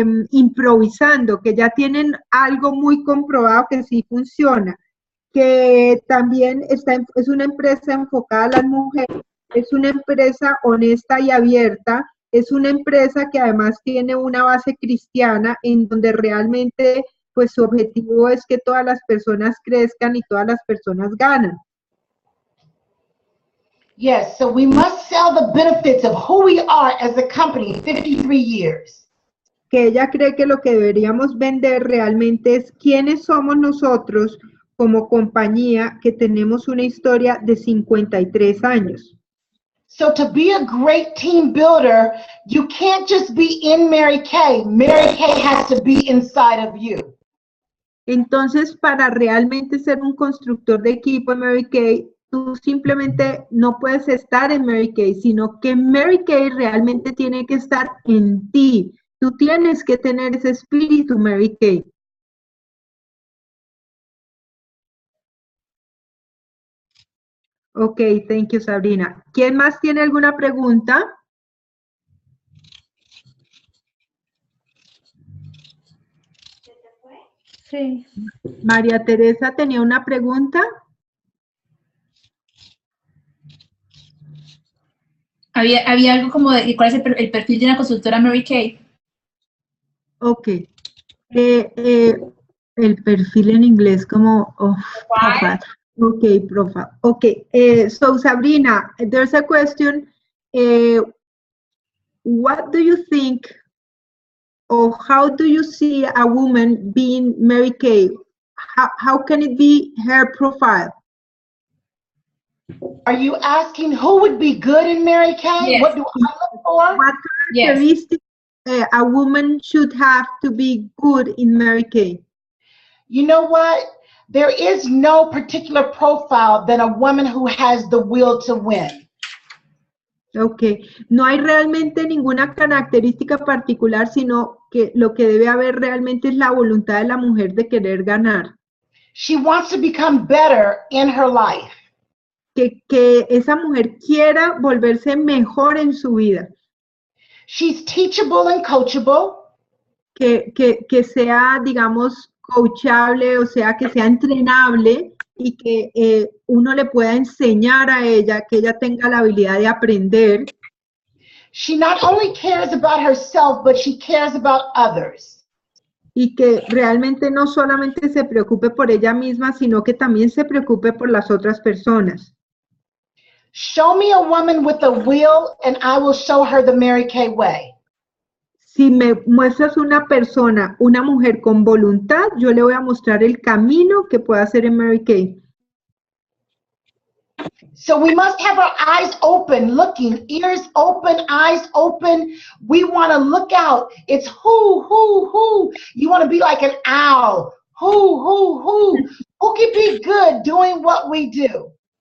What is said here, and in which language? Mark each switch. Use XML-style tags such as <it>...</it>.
<es>improvisando, que ya tienen algo muy comprobado que sí funciona, que también es una empresa enfocada a las mujeres, es una empresa honesta y abierta, es una empresa que además tiene una base cristiana en donde realmente pues su objetivo es que todas las personas crezcan y todas las personas ganan.</es> <en>Yes, so we must sell the benefits of who we are as a company, 53 years.</en> <es>Que ella cree que lo que deberíamos vender realmente es quiénes somos nosotros como compañía que tenemos una historia de 53 años.</es> <en>So to be a great team builder, you can't just be in Mary Kay. Mary Kay has to be inside of you.</en> <es>Entonces, para realmente ser un constructor de equipo en Mary Kay, tú simplemente no puedes estar en Mary Kay, sino que Mary Kay realmente tiene que estar en ti. Tú tienes que tener ese espíritu, Mary Kay.</es> <en>Ok, thank you,</en> <es>Sabrina. ¿Quién más tiene alguna pregunta? Sí. María Teresa tenía una pregunta. Había algo como de cuál es el perfil de una consultora Mary Kay. Ok. El perfil en inglés como profile.</es> <en>Okay, profile. Okay. So Sabrina, there's a question. What do you think, or how do you see a woman being Mary Kay? How can it be her profile? Are you asking who would be good in Mary Kay? Yes. What do I look for? What characteristics a woman should have to be good in Mary Kay? You know what? There is no particular profile than a woman who has the will to win.</en> <es>Ok, no hay realmente ninguna característica particular, sino que lo que debe haber realmente es la voluntad de la mujer de querer ganar.</es> <en>She wants to become better in her life.</en> <es>Que esa mujer quiera volverse mejor en su vida.</es> <en>She's teachable and coachable.</en> <es>Que sea, digamos, coachable, o sea, que sea entrenable y que uno le pueda enseñar a ella, que ella tenga la habilidad de aprender.</es> <en>She not only cares about herself, but she cares about others.</en> <es>Y que realmente no solamente se preocupe por ella misma, sino que también se preocupe por las otras personas.</es> <en>Show me a woman with a will and I will show her the Mary Kay way.</en> <es>Si me muestras una persona, una mujer con voluntad, yo le voy a mostrar el camino que puede hacer en Mary Kay.</es> <en>So we must have our eyes open, looking, ears open, eyes open. We want to look out. It's who. You want to be like an owl. Who can be good doing what we do.</en>